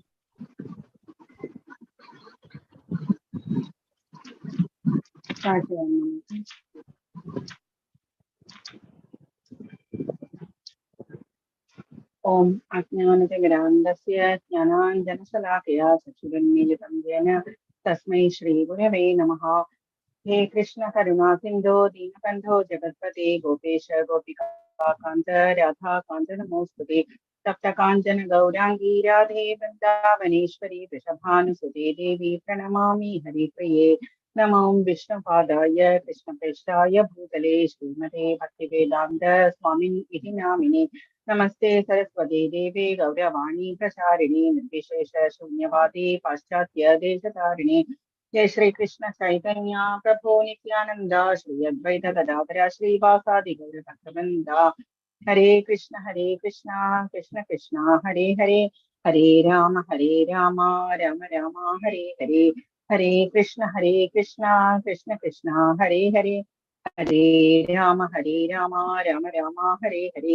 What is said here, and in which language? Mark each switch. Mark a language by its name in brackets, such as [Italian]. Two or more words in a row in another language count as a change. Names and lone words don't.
[Sanskrit] ॐ अज्ञानतिमिरान्धस्य ज्ञानाञ्जनशलाकया चक्षुरुन्मीलितं येन तस्मै श्री गुरवे नमः। हे कृष्ण करुणा सिन्धो दीनबन्धो जगत्पते गोपेश गोपिका कान्त राधा कान्त नमोस्तुते। तप्त काञ्चन गौराङ्गी राधे वृन्दावनेश्वरी वृषभानुसुते देवी प्रणमामि हरिप्रिये। नमो विष्णुपादाय कृष्णप्रेष्ठाय भूतले श्रीमते भक्तिवेदान्त स्वामिन् इति नामिने। नमस्ते सरस्वती देवे गौरवाणी प्रचारिणे निर्विशेष शून्यवादी पाश्चात्य देशतारिणे। जय श्री कृष्ण चैतन्य प्रभो नित्यानंद श्री अद्वैत गदाधर श्रीवासादि गौर भक्तवृंदा। हरे कृष्ण कृष्ण कृष्ण हरे हरे, हरे राम राम राम हरे हरे। हरे कृष्ण कृष्ण कृष्ण हरे हरे, हरे राम राम राम हरे हरे।